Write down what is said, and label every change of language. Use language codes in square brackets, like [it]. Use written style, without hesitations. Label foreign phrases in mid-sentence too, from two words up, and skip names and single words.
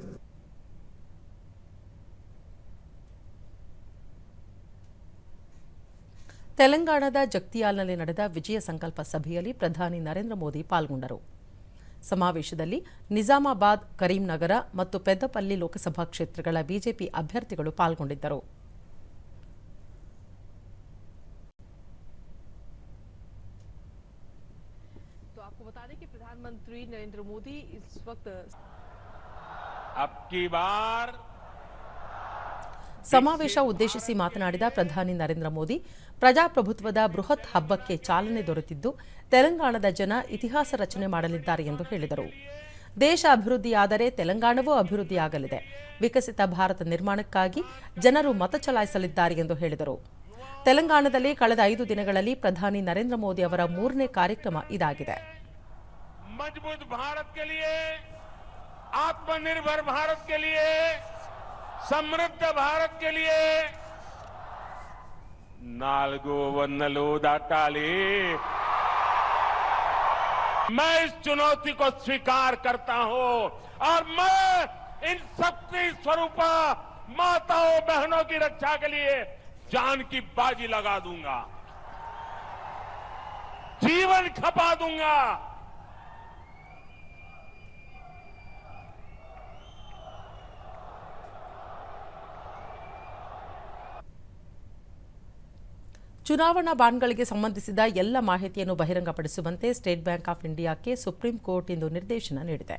[kn] ತೆಲಂಗಾಣದ ಜಗ್ತಿಯಾಲ್ನಲ್ಲಿ ನಡೆದ ವಿಜಯ ಸಂಕಲ್ಪ ಸಭೆಯಲ್ಲಿ ಪ್ರಧಾನಿ ನರೇಂದ್ರ ಮೋದಿ ಪಾಲ್ಗೊಂಡರು. ಸಮಾವೇಶದಲ್ಲಿ ನಿಜಾಮಾಬಾದ್, ಕರೀಂನಗರ ಮತ್ತು ಪೆದ್ದಪಲ್ಲಿ ಲೋಕಸಭಾ ಕ್ಷೇತ್ರಗಳ ಬಿಜೆಪಿ ಅಭ್ಯರ್ಥಿಗಳು ಪಾಲ್ಗೊಂಡಿದ್ದರು. [hi] प्रधानमंत्री नरेंद्र मोदी इस वक्त [kn] ಸಮಾವೇಶ ಉದ್ದೇಶಿಸಿ ಮಾತನಾಡಿದ ಪ್ರಧಾನಿ ನರೇಂದ್ರ ಮೋದಿ, ಪ್ರಜಾಪ್ರಭುತ್ವದ ಬೃಹತ್ ಹಬ್ಬಕ್ಕೆ ಚಾಲನೆ ದೊರೆತಿದ್ದು, ತೆಲಂಗಾಣದ ಜನ ಇತಿಹಾಸ ರಚನೆ ಮಾಡಲಿದ್ದಾರೆ ಎಂದು ಹೇಳಿದರು. ದೇಶ ಅಭಿವೃದ್ಧಿಯಾದರೆ ತೆಲಂಗಾಣವೂ ಅಭಿವೃದ್ಧಿಯಾಗಲಿದೆ. ವಿಕಸಿತ ಭಾರತ ನಿರ್ಮಾಣಕ್ಕಾಗಿ ಜನರು ಮತ ಚಲಾಯಿಸಲಿದ್ದಾರೆ ಎಂದು ಹೇಳಿದರು. ತೆಲಂಗಾಣದಲ್ಲಿ ಕಳೆದ 5 ದಿನಗಳಲ್ಲಿ ಪ್ರಧಾನಿ ನರೇಂದ್ರ ಮೋದಿ ಅವರ 3ನೇ ಕಾರ್ಯಕ್ರಮ ಇದಾಗಿದೆ. [hi] मजबूत भारत के लिए, आत्मनिर्भर भारत के लिए, समृद्ध भारत के लिए [te] నాలుగు వందలు దాటాలి। [hi] मैं इस चुनौती को स्वीकार करता हूं और मैं इन शक्ति स्वरूप माताओं बहनों की रक्षा के लिए जान की बाजी लगा दूंगा, जीवन खपा दूंगा। [kn] ಚುನಾವಣಾ ಬಾಂಡ್ಗಳಿಗೆ ಸಂಬಂಧಿಸಿದ ಎಲ್ಲ ಮಾಹಿತಿಯನ್ನು ಬಹಿರಂಗಪಡಿಸುವಂತೆ ಸ್ಟೇಟ್ ಬ್ಯಾಂಕ್ ಆಫ್ ಇಂಡಿಯಾಕ್ಕೆ ಸುಪ್ರೀಂ ಕೋರ್ಟ್ ಇಂದು ನಿರ್ದೇಶನ ನೀಡಿದೆ.